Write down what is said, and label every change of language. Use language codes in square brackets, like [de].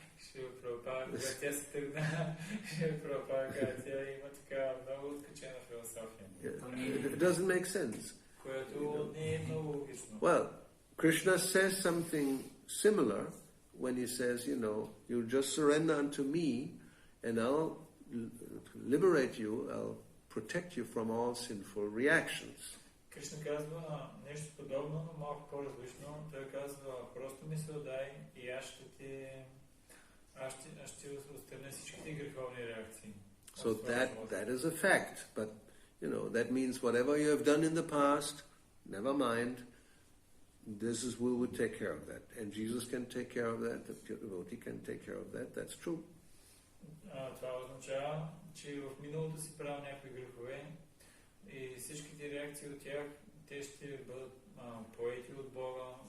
[bg] Шрила Прабхупада, когато тя се тръгна, Шрила Прабхупада каза, тя има така много откачена философия. [en] It doesn't make sense. [bg] Което не е много логично. [en] Well, Krishna says something similar when he says, you just surrender unto me and I'll liberate you, I'll protect you from all sinful reactions. [bg] Кришна казва нещо подобно, но малко по-различно. Той казва, просто ми се отдай и аз ще отстраня всичките греховни реакции. [en] So that is a fact, but that means whatever you have done in the past, never mind, we will take care of that. And Jesus can take care of that, the devotee can take care of that, that's true. [bg] Това означава, че в миналото си правил някакви грехове и всичките реакции от тях, те ще бъдат поети от Бога.